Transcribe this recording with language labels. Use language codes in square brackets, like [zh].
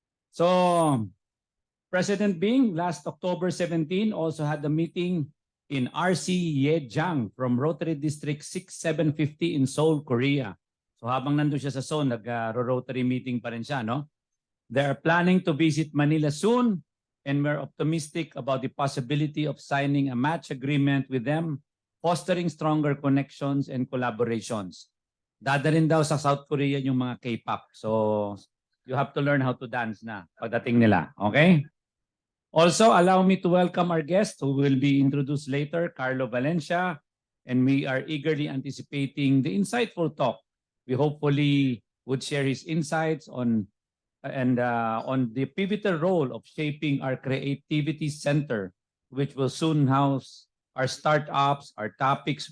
[en] So, President Bing, last October 17, also had a meeting in RC Yejiang from Rotary District 6750 in Seoul, Korea. [tl] So habang nandun siya sa Seoul, nag-Rotary meeting pa rin siya, no? [en] They are planning to visit Manila soon, and we're optimistic about the possibility of signing a match agreement with them, fostering stronger connections and collaborations. [tl] Dadarin daw sa South Korea yung mga K-pop. [en] So you have to learn how to dance [tl] na pagdating nila, [en] okay? Also, allow me to welcome our guest who will be introduced later, Carlo Valencia, and we are eagerly anticipating the insightful talk. We hopefully would share his insights on the pivotal role of shaping our creativity center, which will soon house our startups, our topics.